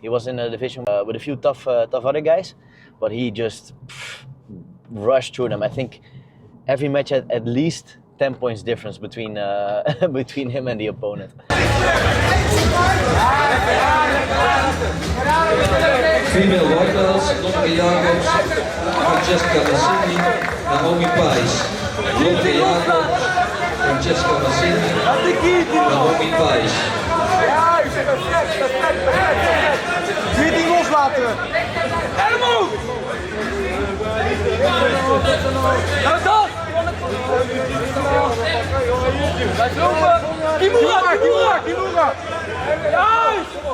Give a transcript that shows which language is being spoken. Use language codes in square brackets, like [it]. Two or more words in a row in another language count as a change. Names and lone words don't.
[en] He was in a division with a few tough other guys, but he just rushed through them. I think every match had at least 10 points difference between between him and the opponent. Female white belts, Lomke Jacobs, Francesca Massini, Naomi Pais. Lomke Jacobs, Francesca Massini, Naomi Pais. [nl] Niet die loslaten. Helemaal! Ga dan! Blijf lopen! Kimura! Juist!